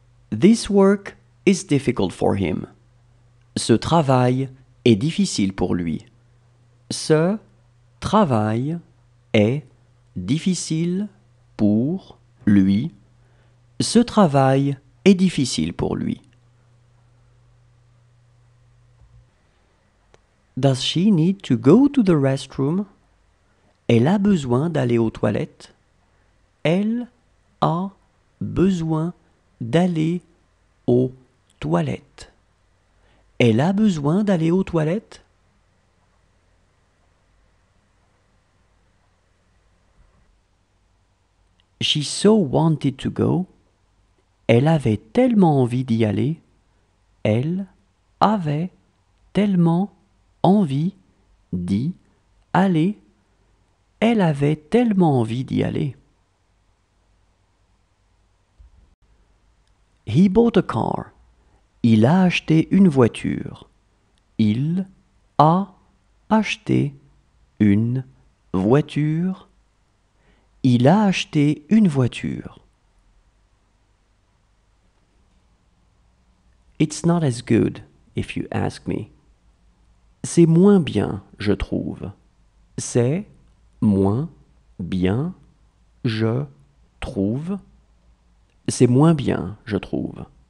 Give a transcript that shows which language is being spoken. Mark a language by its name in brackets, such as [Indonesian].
[English] This work is difficult for him. [French] Ce travail est difficile pour lui. Ce travail est difficile pour lui. Ce travail est difficile pour lui. [English] Does she need to go to the restroom? [French] Elle a besoin d'aller aux toilettes. Elle a besoin d'aller aux toilettes. Elle a besoin d'aller aux toilettes? [English] She so wanted to go. [French] Elle avait tellement envie d'y aller. Elle avait tellement envie d'y aller. Elle avait tellement envie d'y aller. [English] He bought a car. [French] Il a acheté une voiture. Il a acheté une voiture. Il a acheté une voiture. [English] It's not as good, if you ask me. [French] C'est moins bien, je trouve. C'est moins bien, je trouve. C'est moins bien, je trouve.